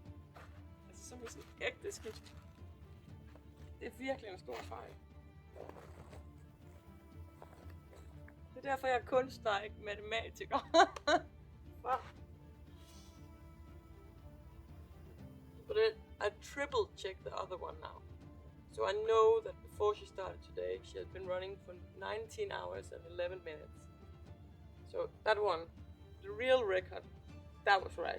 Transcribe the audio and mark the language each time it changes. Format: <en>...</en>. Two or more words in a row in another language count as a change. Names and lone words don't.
<da>Altså sådan ægte skidt. Det er virkelig en stor fejl. Det er derfor, jeg er kunstner, ikke matematiker.</da> <en>But I triple checked the other one now. So I know that before she started today, she had been running for 19 hours and 11 minutes. So that one, the real record, that was right.</en>